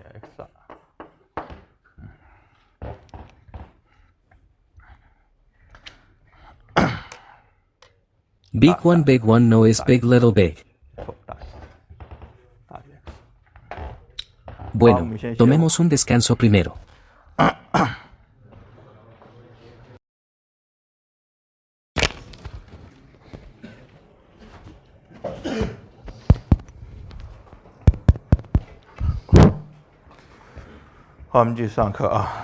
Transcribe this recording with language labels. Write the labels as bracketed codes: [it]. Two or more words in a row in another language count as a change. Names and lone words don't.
[es] Big One no es Big Little Big. Bueno, tomemos un descanso primero. [zh] 好，我们继续上课啊。